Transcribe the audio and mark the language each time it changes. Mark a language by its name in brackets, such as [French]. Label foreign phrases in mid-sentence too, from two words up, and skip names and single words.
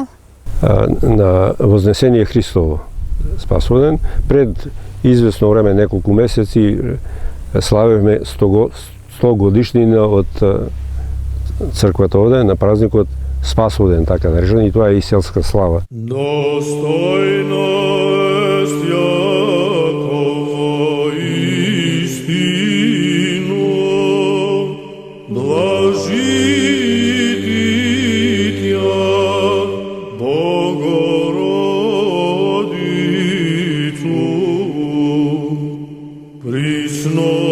[Macedonian] На Вознесение Христово Спасоден. Пред известно време, неколку месеци, славевме 100 годишнина од црквата овде, на празникот spasovden, така наречен, и тоа е и селска слава. [Church Slavic] Достойно есть якова истино, блажити Тя, Богородицу, присно